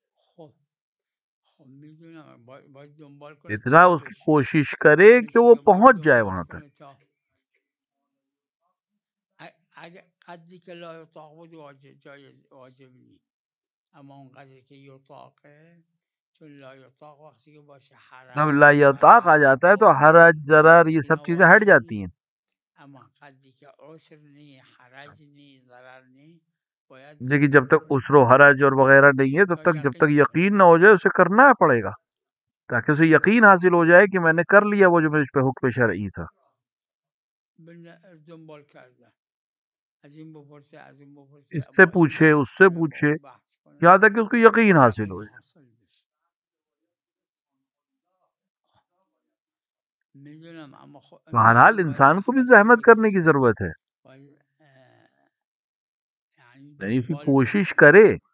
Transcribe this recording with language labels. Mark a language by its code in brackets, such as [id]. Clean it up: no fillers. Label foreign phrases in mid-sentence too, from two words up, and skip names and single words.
[ur] اتنا اس کی کوشش کرے کہ وہ پہنچ جائے وہاں تک۔ [fa] قدری که [ar] لا یطاق [fa] بود واجب نیست، اما اون قدری که یطاقه، چون [ar] لا یطاق [fa] وقتی که باشه حرج، [ur] جب [ar] لا یطاق [ur] آ جاتا ہے تو حرج ضرر یہ سب چیزیں ہٹ جاتی ہیں۔ [fa] اما قدری که عسر نی، حرج نی، ضرر نی، باید [ur] لیکن جب تک عسر و حرج اور وغیرہ نہیں ہے جب تک یقین نہ ہو جائے اسے کرنا پڑے گا، تاکہ اسے یقین حاصل ہو جائے کہ میں نے کر لیا وہ جو مجھ پہ حکم شرعی تھا. [fa] دنبال کرده از این بپرسه از این بپرسه، [ur] اس سے پوچھے اس سے پوچھے یہاں تک کہ اس کو یقین حاصل ہو جائے. بہرحال انسان کو بھی زحمت کرنے کی ضرورت ہے، یعنی پھر کوشش کرے.